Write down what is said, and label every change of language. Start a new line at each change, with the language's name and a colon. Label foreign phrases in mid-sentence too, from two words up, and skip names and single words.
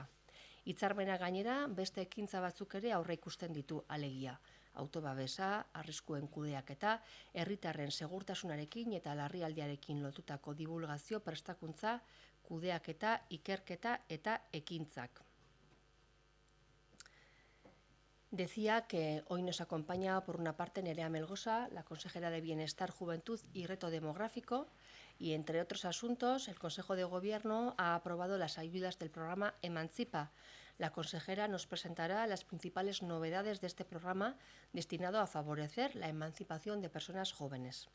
Basque: Hitzarmena gainera, beste ekintza batzuk ere aurre ikusten ditu alegia. Autobabesa, arriskuen kudeaketa, herritarren segurtasunarekin eta larrialdiarekin lotutako divulgazio prestakuntza, kudeaketa, ikerketa eta ekintzak.
Spanish: Decía que hoy nos acompaña por una parte Nerea Melgosa, la consejera de Bienestar, Juventud y Reto Demográfico, y entre otros asuntos el Consejo de Gobierno ha aprobado las ayudas del programa Emantzipa. La consejera nos presentará las principales novedades de este programa destinado a favorecer la emancipación de personas jóvenes.